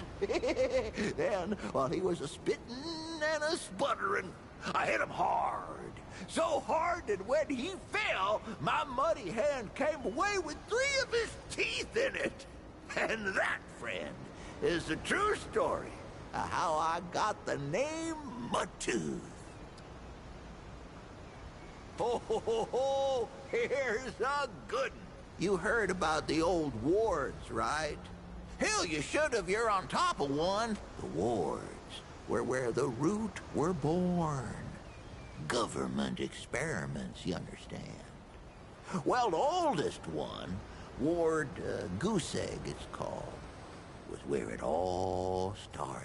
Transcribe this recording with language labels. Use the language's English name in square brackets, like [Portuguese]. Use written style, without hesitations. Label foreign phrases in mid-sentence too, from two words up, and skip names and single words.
[English] Then, while he was a-spitting and a-sputtering, I hit him hard. So hard that when he fell, my muddy hand came away with 3 of his teeth in it. And that, friend, is the true story of how I got the name Mudtooth. Ho, ho, ho, ho, here's a good one. You heard about the old wards, right? Hell, you should if you're on top of one. The wards were where the root were born. Government experiments, you understand. Well, the oldest one, Ward Goose Egg it's called, was where it all started.